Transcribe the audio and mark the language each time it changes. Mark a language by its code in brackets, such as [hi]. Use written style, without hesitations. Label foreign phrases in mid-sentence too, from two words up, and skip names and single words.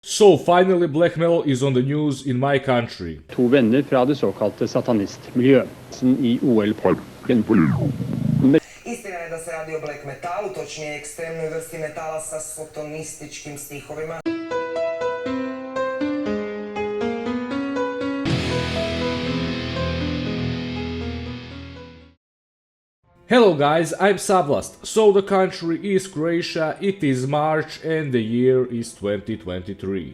[en] So finally black metal is on the news in my country. [no] To venner fra det såkalte satanistmiljøet i OL-parken. [hr] Istina je da se radi o black metalu, točnije ekstremnoj vrsti metala sa sotonističkim stihovima. [en] Hello guys, I'm Savlast. So the country is Croatia, it is March and the year is 2023.